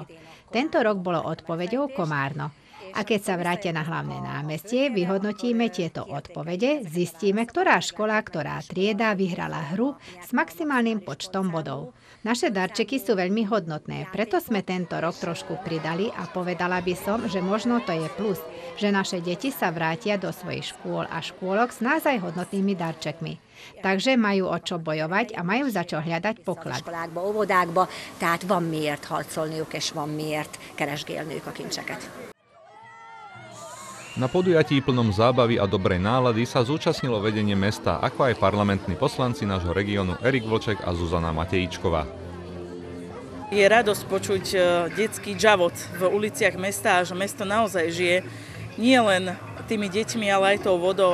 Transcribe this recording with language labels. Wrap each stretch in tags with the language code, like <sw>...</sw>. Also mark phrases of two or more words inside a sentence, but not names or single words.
<sk>Tento rok bolo odpoveďou Komárno. A keď sa vrátia na hlavné námestie, vyhodnotíme tieto odpovede, zistíme, ktorá škola, ktorá trieda vyhrala hru s maximálnym počtom bodov. Naše darčeky sú veľmi hodnotné, preto sme tento rok trošku pridali a povedala by som, že možno to je plus, že naše deti sa vrátia do svojich škôl a škôlok s naozaj hodnotnými darčekmi. Takže majú o čo bojovať a majú za čo hľadať poklad.</sk> <hu>Iskolákba, óvodákba, tehát van miért harcolniuk és van miért keresgélniük a kincseket.</hu> <sk>Na podujatí plnom zábavy a dobrej nálady sa zúčastnilo vedenie mesta, ako aj parlamentní poslanci nášho regiónu Erik Vlček a Zuzana Matejíčková. Je radosť počuť detský džavot v uliciach mesta a že mesto naozaj žije nie len tými deťmi, ale aj tou vodou.</sk>